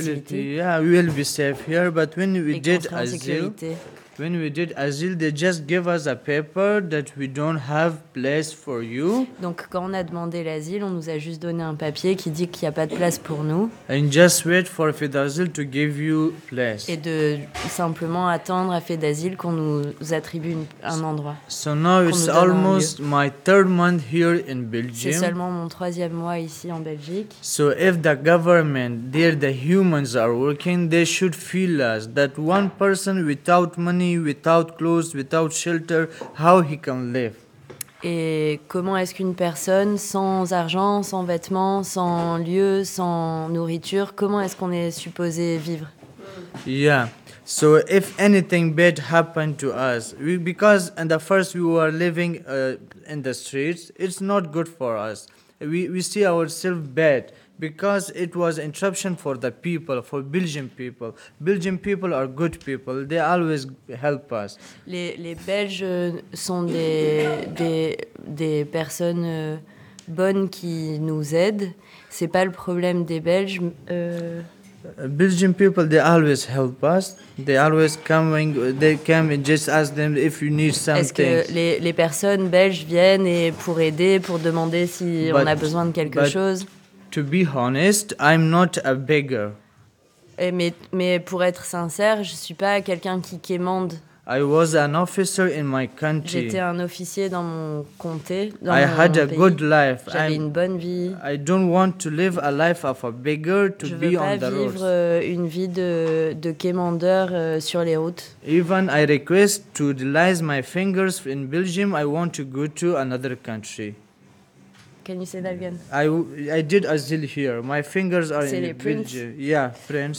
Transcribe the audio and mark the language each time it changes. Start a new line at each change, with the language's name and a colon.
English: Yeah, we will be safe here, but when we did asylum. When we did asylum, they just gave us a paper that we don't have place for you.
French: Donc quand on a demandé l'asile, on nous a juste donné un papier qui dit qu'il y a pas de place pour nous.
English: And just wait for FEDASIL to give you place.
French: Et de simplement attendre à FEDASIL qu'on nous attribue un endroit.
English: So now it's almost my third month here in Belgium.
French: C'est seulement mon troisième mois ici en Belgique.
English: So if the government, there the humans are working, they should feel us that one person without money, without clothes, without shelter, how he can live?
French: Et comment est-ce qu'une personne sans argent, sans vêtements, sans lieu, sans nourriture, comment est-ce qu'on est supposé vivre?
English: Yeah. So if anything bad happened to us, because at the first we were living in the streets, it's not good for us. We see ourselves bad. Because it was interruption for the people, for Belgian people. Belgian people are good people. They always help us.
French: Les Belges sont des personnes bonnes qui nous aident. C'est pas le problème des Belges.
English: Belgian people, they always help us. They always coming. They come and just ask them if you need something.
French: Est-ce que les personnes belges viennent et pour aider, pour demander si on a besoin de quelque chose?
English: To be honest, I'm not a beggar.
French: Mais pour être sincère, je suis pas quelqu'un qui quémande.
English: I was an officer in my country.
French: J'étais un officier dans mon comté.
English: I had a good life.
French: J'avais une bonne vie.
English: I don't want to live a life of a beggar to be on the roads.
French: Je veux pas vivre une vie de quémandeur sur les routes.
English: Even I request to release my fingers in Belgium. I want to go to another country. Can you say that again? I did asylum here. My fingers are
French: c'est
English: in Belgium. Yeah, French.